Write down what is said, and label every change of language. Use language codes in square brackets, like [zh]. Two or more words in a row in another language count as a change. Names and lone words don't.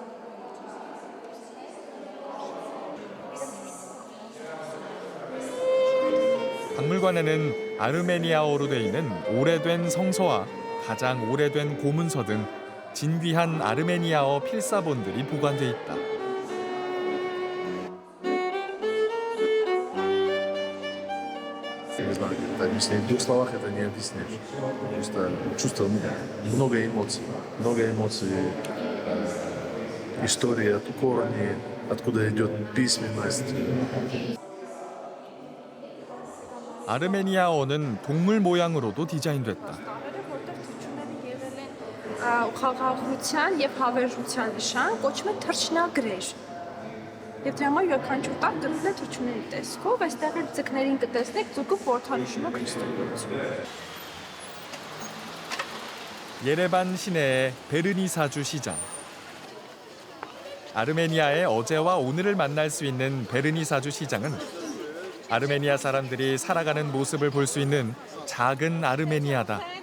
[ko] 박물관에는 아르메니아어로 돼 있는 오래된 성서와 가장 오래된 고문서 등 진귀한 아르메니아어 필사본들이 보관돼 있다. [ru] Не знаю, это объяснить. В 2 словах это не объяснишь. Просто чувство, много эмоций. Много эмоций. История, корни, откуда идет письменность. [ko] 아르메니아어는 동물 모양으로도 디자인됐다. [hy] Խաղաղության եւ հավերժության նշան կոչվում է թռչնագրեր։ Եվ դրա համար յուրաքանչյուր տակ դրվում է թռչունների տեսքով, այստեղ էլ ձկներին կտեսնեք, ձուկը խորհրդանշում է քրիստոնեություն։ [ko] 예레반 시내의 베르니사주 시장. 아르메니아의 어제와 오늘을 만날 수 있는 베르니사주 시장은 아르메니아 사람들이 살아가는 모습을 볼 수 있는 작은 아르메니아다.